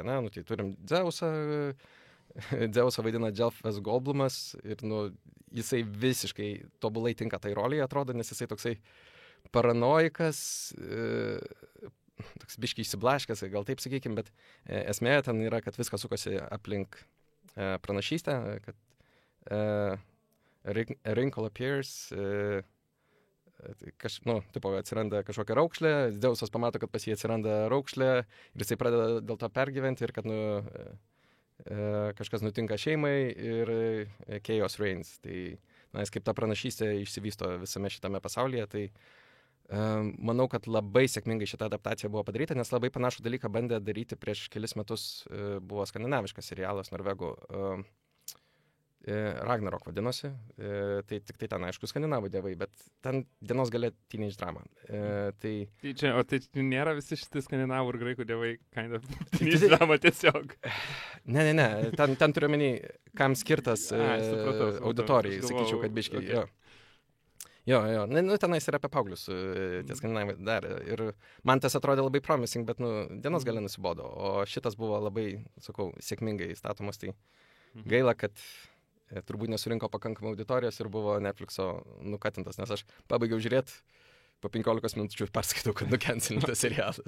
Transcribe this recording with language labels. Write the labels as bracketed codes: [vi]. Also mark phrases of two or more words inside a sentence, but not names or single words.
[lt] Tai turim Dzeusą, Dzeusą vaidina Dželfas Goldblumas ir jisai visiškai tobulai tinka tai roliai, atrodo, nes jisai toksai paranoikas, toks biškiai išsiblaškęs, gal taip sakykim, bet esmė ten yra, kad viskas sukasi aplink pranašystę, kad [en] a wrinkle appears, [lt] atsiranda kažkokia raukšlė, Dzeusas pamato, kad pas jį atsiranda raukšlė ir jisai pradeda dėl to pergyventi ir kad kažkas nutinka šeimai ir [en] chaos reigns. [lt] Tai jis kaip ta pranašystė išsivysto visame šitame pasaulyje, tai manau, kad labai sėkmingai šita adaptacija buvo padaryta, nes labai panašų dalyką bandė daryti prieš kelis metus, buvo skandinaviškas serialas norvegų, Ragnarok vadinosi, tai tik tai ten, aišku, skandinavų dievai, bet ten dienos gale [en] teenage drama. [lt] Tai nėra visi šitie skandinavų ir graikų dievai [en] kind of teenage drama [lt] tiesiog? Ne, ten turiu omeny, kam skirtas auditorijai, sakyčiau, kad biškiai. Jo, tenais yra apie paauglius, tie skandinavai dar. Ir man tas atrodė labai promising, bet dienos gale nusibodo, o šitas buvo labai, sakau, sėkmingai statomas, tai gaila, kad turbūt nesurinko pakankamai auditorijos ir buvo Netflixo nukatintas, nes aš pabaigiau žiūrėti, po 15 minučių perskaitau, kad nukencelintas serialas.